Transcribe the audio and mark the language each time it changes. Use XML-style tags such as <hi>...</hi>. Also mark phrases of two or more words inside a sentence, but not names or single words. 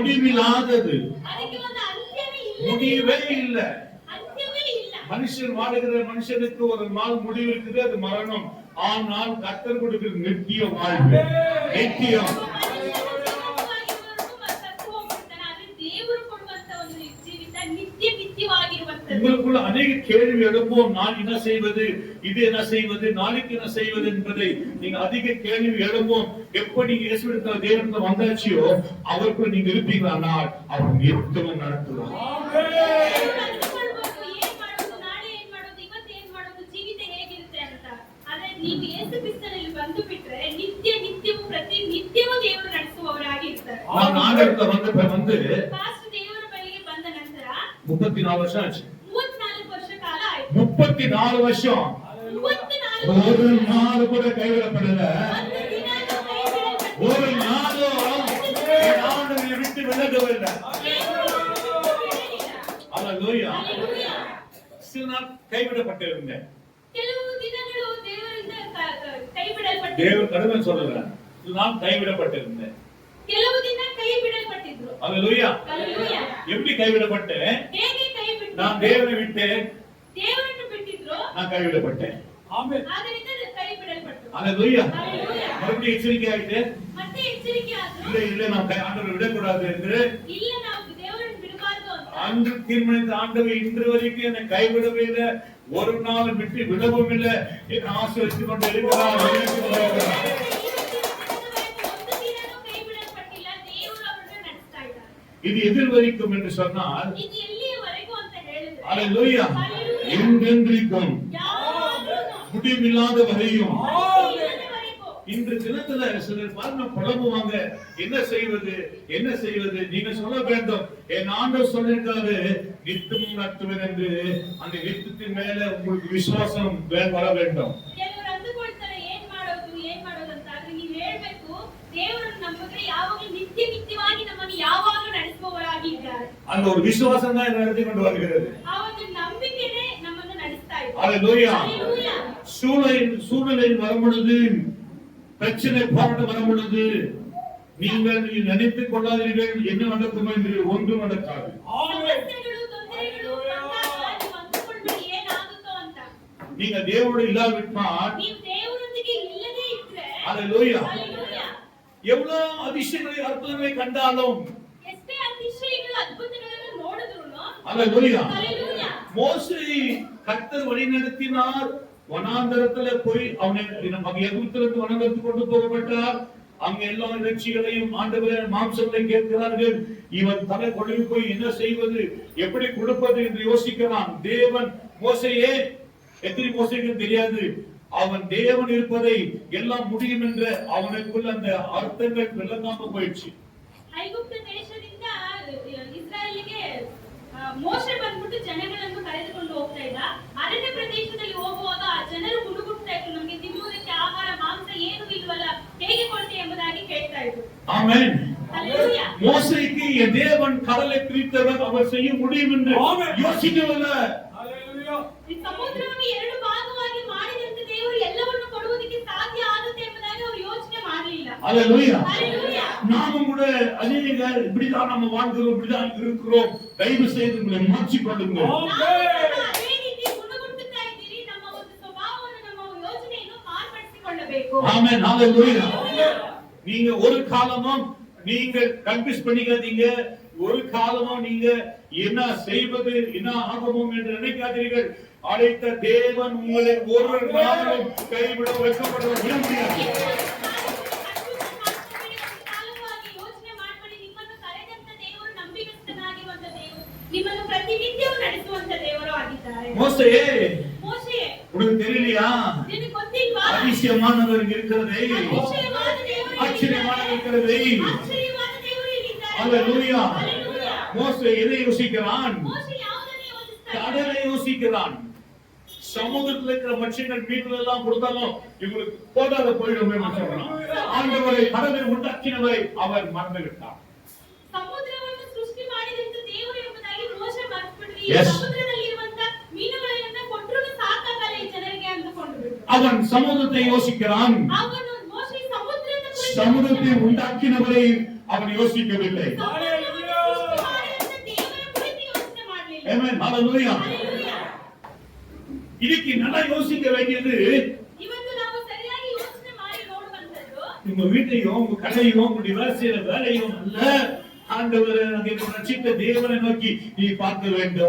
<ta>முடிவில்லாதது,</ta> <kn>ಅದಕ್ಕೆ ಒಂದು ಅಂತ್ಯವೇ ಇಲ್ಲ.</kn> <ta>முடிவே இல்ல.</ta> <kn>ಅಂತ್ಯವೇ ಇಲ್ಲ.</kn> <ta>மனுஷன் வாழுகிற மனுஷனுக்கு ஒரு நாள் முடிவு இருக்குது, அது மரணம். ஆனால் கர்த்தர் கொடுக்கிற நித்திய வாழ்வு, நித்தியம். உங்களுக்குள்ள அநேக கேள்வி எழுப்பும். நான் என்ன செய்வது, இது என்ன செய்வது, நாளைக்கு என்ன செய்வது என்பதை நீங்க அதிக கேள்வி எழுப்பும். எப்படி இயேசுவிடத்துல தேவனிடத்துல வந்தாச்சியோ அவருக்குள்ள நீங்க இருப்பீங்களானால் அவர் நித்தமும் நடத்துவார்.</ta> <kn>ನೀವು ಯೇಸು ಕ್ರಿಸ್ತನಲ್ಲಿ ಬಂದು ಬಿಟ್ರೆ ನಿತ್ಯ ನಿತ್ಯವೂ ಪ್ರತಿ ನಿತ್ಯವೂ ದೇವರು ನಡೆಸುವವರಾಗಿ ಇರ್ತಾರೆ. ನಾನು ಆಡಳಿತ வந்து ಫಾಸ್ಟ್ ದೇವರ ಬಳಿಗೆ ಬಂದ ನಂತರ</kn> <ta>34 ವರ್ಷம் ಆச்சு.</ta> <kn>34 ವರ್ಷ ಕಾಲ ಆಯ್ತು.</kn> <ta>34 வருஷம் 34 ஒரு நாள் கூட கைவிடப்படல. ஒரு நாளும் ஆண்டவரை விட்டு விலகவில்லை. அல்லேலூயா. சில நாள் கைவிடப்பட்டிருந்தேன்.</ta> <kn>ಕೆಲವು ದಿನಗಳು ದೇವರಿಂದ ಕೈಬಿಡಲ್ಪಟ್ಟಿದ್ರು.</kn> <ta>தேவன் கடமை சொல்றேன். நான் கைவிடப்பட்டிருந்தேன்.</ta> <kn>ಕೆಲವು ದಿನ ಕೈ ಬಿಡಲ್ಪಟ್ಟಿದ್ರು.</kn> <ta>அல்லேலூயா. அல்லேலூயா. எப்படி கைவிடப்பட்டேன்?</ta> <kn>ಹೇಗೆ ಕೈ ಬಿಟ್ಟರು?</kn> <ta>நான் தேவனை விட்டேன்,</ta> <kn>ದೇವರನ್ನು ಬಿಟ್ಟಿದ್ರು.</kn> <ta>நான் கைவிடப்பட்டேன்.</ta> <kn>ಆಮೆನ್. ಆದ್ದರಿಂದ ಕೈ ಬಿಡಲ್ಪಟ್ಟರು.</kn> <ta>அல்லேலூயா. அல்லேலூயா. மறுபடியும் எச்சரிக்கை ஆயிட்டு,</ta> <kn>ಮತ್ತೆ ಎಚ್ಚರಿಕೆ ಆದ್ರು.</kn> <ta>இல்ல இல்ல நாம் ஆண்டவரை விடக்கூடாது என்று</ta> <kn>ಇಲ್ಲ ನಾವು ದೇವರನ್ನು ಬಿಡಬಾರದು ಅಂತ</kn> <ta>அன்று தீர்மானித்த ஆண்டவர் இன்று வரைக்கும் என்னை கைவிடவே இல்லை, ஒரு நாள் விட்டு விடவும் இல்லை. என்னை ஆசீர்வதித்துக் கொண்டு இருக்கிறார். இது எதில் வரைக்கும் என்று சொன்னால்,</ta> <kn>ಇದು ಎಲ್ಲಿಯವರೆಗೂ ಅಂತ ಹೇಳಿದ್ರೆ</kn> <ta>அல்லேலூயா, என்றென்றைக்கும் முடிவில்லாத வரையும். இன்று தினத்துல சிலர் பாருங்க புலம்புவாங்க, என்ன செய்வது என்ன செய்வது. நீங்க சொல்ல வேண்டும், என் ஆண்டவர் சொல்லிருக்காரு நித்தமும் நடத்துவேன் என்று. அந்த நித்தத்தின் மேல உங்களுக்கு விசுவாசம் வர வேண்டும்.</ta> <kn>ಕೆಲವರು ಅಂದುಕೊಳ್ತಾರೆ ಏನ್ ಮಾಡೋದು ಅಂತ. ಆದ್ರೆ ನೀವು ಹೇಳ್ಬೇಕು, ದೇವರು ನಮಗೆ ಯಾವಾಗಲೂ ನಿತ್ಯ ನಿತ್ಯವಾಗಿ ನಮ್ಮನ್ನು ಯಾವಾಗಲೂ ನಡೆಸುವವರಾಗಿ ಇದ್ದಾರೆ.</kn> <ta>அந்த ஒரு விசுவாசம் தான் நடத்தி கொண்டு வருகிறது.</ta> <kn>ಆ ಒಂದು ನಂಬಿಕೆನೇ ನಮ್ಮನ್ನು ನಡೆಸ್ತಾ ಇದೆ.</kn> <ta>அல்லேலூயா. அல்லேலூயா. சூழ்நிலை வரும் பொழுது, பிரச்சனை போராட்டம் வரும் பொழுது நீங்கள் நினைத்துக் கொள்ளாதீர்கள் என்ன நடக்கும் என்று. ஒன்றும் நடக்காது.</ta> <kn>ಸಮಸ್ಯೆಗಳು ತೊಂದರೆಗಳು ಬಂದಾಗ ನೀವು ಅಂದುಕೊಳ್ಬೇಡಿ ಏನಾಗುತ್ತೋ ಅಂತ.</kn> <ta>நீங்க தேவனோடு இல்லாவிட்டால்,</ta> <kn>ನೀವು ದೇವರೊಂದಿಗೆ ಇಲ್ಲದೇ ಇದ್ರೆ</kn> <ta>அல்லேலூயா, அல்லேலூயா. எவ்வளவு அதிசயங்களை அற்புதங்களை கண்டாலும்,</ta> <kn>ಎಷ್ಟೇ ಅತಿಶಯಗಳು ಅದ್ಭುತಗಳನ್ನು ನೋಡಿದ್ರುನು</kn> <ta>அல்லேலூயா, அல்லேலூயா. மோசே கர்த்தர் வழி நடத்தினார். வனாந்தரத்துல போய் அவனை எகிப்திலிருந்து வனாந்தரத்துக்கு கொண்டு போகப்பட்டார். அங்க எல்லா இறைச்சிகளையும் ஆண்டவரே மாம்சங்களை கேட்கிறார்கள். இவன் தலை கொழுவி போய் என்ன செய்வது, எப்படி கொடுப்பது என்று யோசிக்கிறான். தேவன் மோசையே, எத்தனை மோசைக்கு தெரியாது, அவன் தேவன் இருப்பதை எல்லாம் முடியும் என்ற அவனுக்குள்ள அந்த அர்த்தங்கள் விளங்காம போயிடுச்சு.</ta> <kn>ಐಗುಪ್ತ ದೇಶದಿಂದ ಇಸ್ರಾಯೇಲಿಗೆ ಮೋಶೆ ಬಂದ್ಬಿಟ್ಟು ಜನಗಳನ್ನು ಕರೆದುಕೊಂಡು ಹೋಗ್ತಾ ಇದ್ದ. ಅರಣ್ಯ ಪ್ರದೇಶದಲ್ಲಿ ಹೋಗುವಾಗ ಆ ಜನರು ಗುಡುಗುಡ್ತಾ ಇದ್ರು, ನಮಗೆ ತಿನ್ನುವುದಕ್ಕೆ ಆಹಾರ ಮಾಂಸ ಏನು ಇಲ್ವಲ್ಲ, ಹೇಗೆ ಕೊಡ್ತೆ ಎಂಬುದಾಗಿ ಕೇಳ್ತಾ ಇದ್ರು.</kn> <ta>ஆமென். அல்லேலூயா. மோசேக்கு என் தேவன் கடலை பிரித்தவர் அவர் செய்ய முடியும் என்று யோசிக்கவில்லை.</ta> <kn>ಹalleluya. ಈ ಸಮುದ್ರವನ್ನು ಎರಡು ಭಾಗವಾಗಿ ಮಾಡಿದಂತ ದೇವರು ಎಲ್ಲವನ್ನೂ ಕೊಡುವುದಕ್ಕೆ ಸಾಧ್ಯ ಆಗುತ್ತೆ ಎಂಬುದಾಗಿ ಅವರು ಯೋಚನೆ ಮಾಡಲಿಲ್ಲ.</kn> <ta>அல்லேலூயா. அல்லேலூயா. நாமும் கூட அநேக இப்படிதான் நம்ம வாழ்கிறோம், இப்படிதான் இருக்கிறோம். தயவு செய்து உங்களை மாற்றிக்கொள்ளுங்கள்.</ta> <kn>ಅದೇ ರೀತಿ ಗುಣಗುಟ್ಟುತ್ತಾ ಇದ್ದೀರಿ. ನಮ್ಮ ಒಂದು ಸ್ವಭಾವವನ್ನು, ನಮ್ಮ ಯೋಚನೆಯನ್ನು ಮಾರ್ಪಡಿಸಿಕೊಳ್ಳಬೇಕು.</kn> <ta>ஆமென். ஹalleluya. நீங்க ஒரு காலமும் நீங்க கன்ஃபியூஸ் பண்ணிக்காதீங்க. ஒரு காலமும் நீங்க என்ன செய்வது, என்ன ஆகணும் என்று நினைக்காதீர்கள். அழைத்த தேவன் உங்களை ஒரு நாளும் கைவிட வைக்கப்பட முடியாது.</ta> <kn>ಯೋಚನೆ ಮಾಡಬೇಡಿ. ನಿಮ್ಮನ್ನು ಕರೆದಂತ ದೇವರು ನಂಬಿಗಸ್ತನಾಗಿರುವಂತ ದೇವರು, ನಿಮ್ಮನ್ನು ಪ್ರತಿನಿತ್ಯವೂ ನಡೆಸುವಂತ ದೇವರು ಆಗಿದ್ದಾರೆ.</kn> <ta>மோசேயே,</ta> <kn>ಮೋಶೆಯೇ,</kn> <ta>உனக்கு தெரியலையா,</ta> <kn>ನಿನಗೆ ಗೊತ್ತಿಲ್ವಾ?</kn> <ta>அதிசயமானவர் இருக்கிறதே,</ta> <kn>ಆಶ್ಚರ್ಯವಾದ ದೇವರು</kn> <ta>ஆச்சரியமானவர் இருக்கிறதே.</ta> <kn>ಆಶ್ಚರ್ಯವಾದ ದೇವರು ಇಲ್ಲಿದ್ದಾರೆ.</kn> <ta>அல்லேலூயா. அல்லேலூயா. மோசே எதை யோசிக்கிறான்?</ta> <kn>ಮೋಶೆ ಯಾವುದನ್ನು ಯೋಚಿಸ್ತಾ ಇದ್ದಾನೆ?</kn> <ta>கடலை யோசிக்கிறான். சமுதிரத்தில் இருக்கிற மனுஷங்கள் மீன்கள் எல்லாம் கொடுத்தாலும் இவங்களுக்கு போதாத போயிடுமே சொல்றான். ஆண்டவரை கடலை உண்டாக்கினவரை அவர் மறந்து விட்டார்.</ta> <kn>ಸಮುದ್ರವನ್ನು ಸೃಷ್ಟಿ ಮಾಡಿದಂತ ದೇವರು ಎಂಬುದಾಗಿ ಮೋಶೆ ಮರೆತುಬಿಟ್ರು. ಈ</kn> <en>Yes.</en> <kn>ಸಮುದ್ರದಲ್ಲಿ ಇರುವಂತ ಮೀನುಗಳನ್ನ ಕೊಟ್ಟರು ಸಾಕಾಗಲ್ಲ ಈ ಜನರಿಗೆ ಅಂದುಕೊಂಡು ಬಿಟ್ರು.</kn> <ta>அவன் சமுதிரத்தை யோசிக்கிறான்.</ta> <kn>ಅವನು ಮೋಶೆ ಸಮುದ್ರದ ಕುರಿತು</kn> <ta>சமுதிரத்தை உண்டாக்கினவரை அவன் யோசிக்கவில்லை.</ta> <kn>ಹalleluya.</kn> <en>Amen. Hallelujah. Hallelujah.</en> <ta>ಇದಕ್ಕೆ நல்லா யோசிக்க வேண்டியது</ta> <kn>ಇವತ್ತು ನಾವು ಸರಿಯಾಗಿ ಯೋಚನೆ ಮಾಡಿ ನೋಡುವಂತದ್ದು</kn> <ta>உங்க வீட்டையும் உங்க கடையும் உங்க வேலை செய்யற வேலையும் அல்ல, ஆண்டவரை அங்கே ரட்சித்த தேவனை நோக்கி நீ பார்க்க வேண்டும்.</ta>